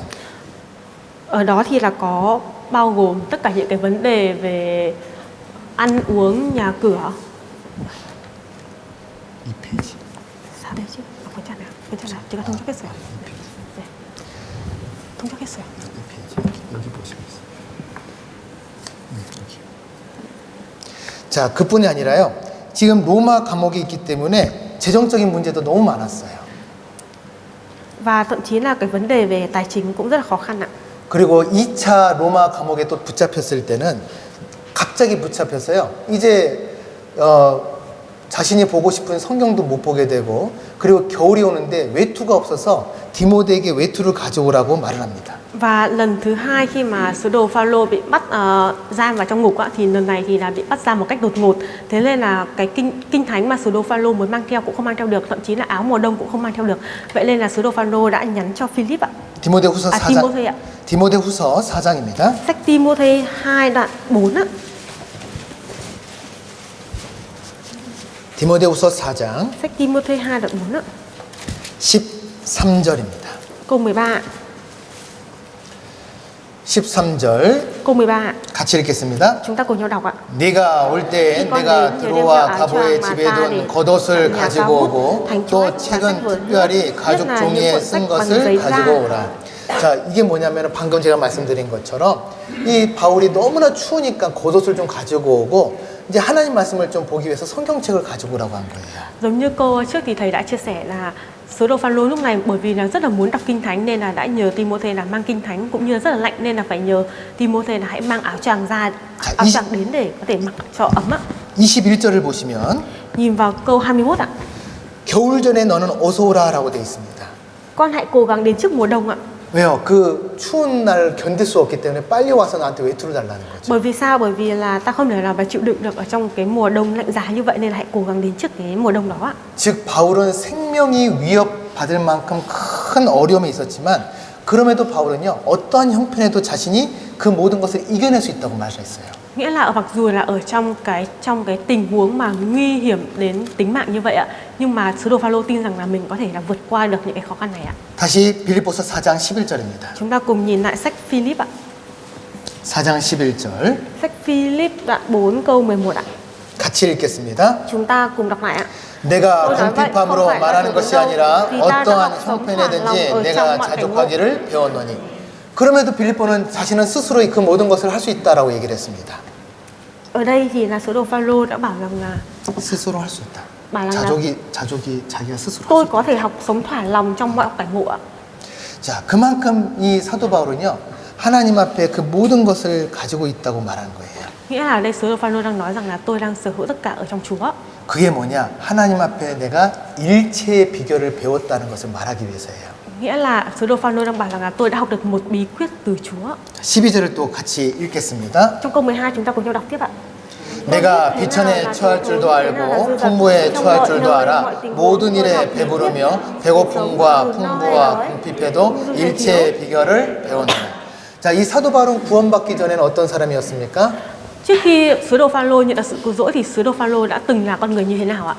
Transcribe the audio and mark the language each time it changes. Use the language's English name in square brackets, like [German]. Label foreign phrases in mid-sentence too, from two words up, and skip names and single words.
[Vietnamese] Ở đó thì là có bao gồm tất cả những cái vấn đề về ăn uống, nhà cửa. [Korean] 이 페이지. [Vietnamese] Sao đây chứ? [Korean] 괜찮아요. 괜찮아요. 제가 통역했어요. 네. 통역했어요. 이 페이지. 여기 보시면 있어요. 여기. 자, 그뿐이 아니라요. 지금 로마 감옥에 있기 때문에 재정적인 문제도 너무 많았어요. [Vietnamese] Và thậm chí là cái vấn đề về tài chính cũng rất là khó khăn ạ. [Korean] 그리고 2차 로마 감옥에 또 붙잡혔을 때는 갑자기 붙잡혀서요. 이제 자신이 보고 싶은 성경도 못 보게 되고, 그리고 겨울이 오는데 외투가 없어서 디모데에게 외투를 가져오라고 말을 합니다. [Vietnamese] Và lần thứ hai khi mà sứ đồ Phaolô bị bắt giam vào trong ngục ạ, thì lần này thì là bị bắt giam một cách đột ngột. Thế nên là cái kinh thánh mà sứ đồ Phaolô muốn mang theo cũng không mang theo được, thậm chí là áo mùa đông cũng không mang theo được. Vậy nên là sứ đồ Phaolô đã nhắn cho Philip ạ. [Korean] 디모데후서 4장. [Vietnamese] Timôthê ạ. [Korean] 디모데후서 4장입니다. [Vietnamese] Sách Timôthê 2 đoạn 4 ạ. [Korean] 디모데후서 4장 [Vietnamese] Sách Timôthê 2 đoạn 4 ạ. [Korean] 13절입니다. [Vietnamese] Câu 13 ạ. [Korean] 13절 [Vietnamese] Câu 13 ạ. [Korean] 같이 읽겠습니다. [Vietnamese] Chúng ta cùng nhau đọc ạ. [Korean] 네가 올 때 내가 드로와 가보의 집에 둔 겉옷을 가지고 오고 또 책은 특별히 가죽 종이에 쓴 것을 가지고 오라. 자, 이게 뭐냐면 방금 제가 말씀드린 것처럼 이 바울이 너무나 추우니까 겉옷을 좀 가지고 오고 이제 하나님 말씀을 좀 보기 위해서 성경책을 가지고 오라고 한 거예요. [Vietnamese] Giống như câu trước thì thầy đã chia sẻ là sứ đồ Phaolô lúc này bởi vì là rất là muốn đọc kinh thánh nên là đã nhờ Timôthê là mang kinh thánh, cũng như là rất là lạnh nên là phải nhờ Timôthê là hãy mang áo choàng ra, áo choàng đến để có thể mặc cho ấm ạ. [Korean] 21절을 보시면 [Vietnamese] Nhìn vào câu 21 ạ. [Korean] 겨울 전에 너는 어서 오라라고 되어 있습니다. [Vietnamese] Con hãy cố gắng đến trước mùa đông ạ. [Korean] 왜요? 그 추운 날 견딜 수 없기 때문에 빨리 와서 나한테 외투를 달라는 거죠. [Vietnamese] Bởi vì sao? Bởi vì là ta không thể nào mà chịu đựng được ở trong cái mùa đông lạnh giá như vậy nên là hãy cố gắng đến trước cái mùa đông đó ạ. [Korean] 즉 바울은 생명이 위협받을 만큼 큰 어려움이 있었지만 그럼에도 바울은요 어떠한 형편에도 자신이 그 모든 것을 이겨낼 수 있다고 말을 했어요. [Vietnamese] Nghĩa là mặc dù là ở trong cái tình huống mà nguy hiểm đến tính mạng như vậy ạ, nhưng mà sứ đồ Phaolô tin rằng là mình có thể là vượt qua được những cái khó khăn này ạ. [Korean] 다시 빌립보서 4장 11절입니다. [Vietnamese] Chúng ta cùng nhìn lại sách Philip ạ. [Korean] 4장 11절 [Vietnamese] Sách Philip đoạn 4 câu 11 ạ. [Korean] 같이 읽겠습니다. [Vietnamese] Chúng ta cùng đọc lại ạ. [Korean] 내가 궁핍함으로 말하는 것이 아니라 어떠한 형편에든지 내가 자족하기를 배웠노니. 그럼에도 빌립보는 자신은 스스로 그 모든 것을 할 수 있다라고 얘기를 했습니다. [Vietnamese] Ở đây thì là sứ đồ Phaolô đã bảo rằng là [Korean] 스스로 할 수 있다. 말하는 자족이 자기가 스스로. [Vietnamese] tôi có thể học sống thỏa lòng trong mọi cảnh ngộ ạ. [Korean] 자, 그만큼 이 사도 바울은요 하나님 앞에 그 모든 것을 가지고 있다고 말한 거예요. [Vietnamese] Nghĩa là đây sứ đồ Phaolô đang nói rằng là tôi đang sở hữu tất cả ở trong Chúa. [Korean] 그게 뭐냐? 하나님 앞에 내가 일체의 비결을 배웠다는 것을 말하기 위해서예요. [Vietnamese] Nghĩa là sứ đồ Phaolô đang bảo rằng là tôi đã học được một bí quyết từ Chúa. [Korean] 12절을 또 같이 읽겠습니다. [Vietnamese] Trong câu 12 chúng ta cùng nhau đọc tiếp ạ. [Korean] 내가 비천에 처할 줄도 알고 풍부에 처할 줄도 알아 모든 일에 배부르며 배고픔과 풍부와 궁핍에도 일체의 비결을 배웠노라. 자, 자, 이 사도 바울은 구원받기 전에는 어떤 사람이었습니까? [Vietnamese] Trước khi sứ đồ Phaolô nhận được sự cứu rỗi thì sứ đồ Phaolô đã từng là con người như thế nào ạ?